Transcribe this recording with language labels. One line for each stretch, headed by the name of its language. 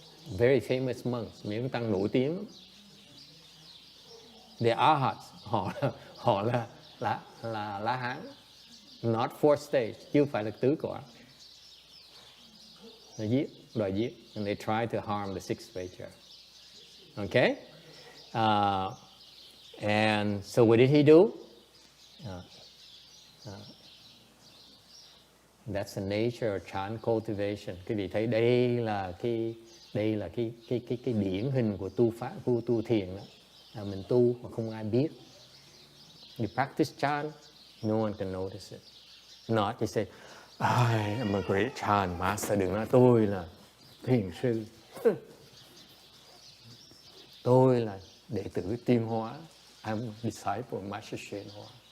English: Very famous monks,
Vietnamese: mấy ông tăng nổi tiếng lắm.
English: The arhats,
Vietnamese: họ là La Hán,
English: not fourth stage,
Vietnamese: chứ không phải là tứ quả. Nó đòi giết,
English: and they try to harm the 6th Patriarch. Okay? And so what did he do? That's the nature of chant cultivation.
Vietnamese: Quý vị thấy đây là cái điển hình của tu thiền đó. Là mình tu mà không ai biết.
English: You practice chant, no one can notice it. Not you say, I am a great chant master.
Vietnamese: Đừng nói tôi là thiền sư. Tôi là đệ tử Tiên Hóa.
English: I'm a disciple of Master Shen Hoa.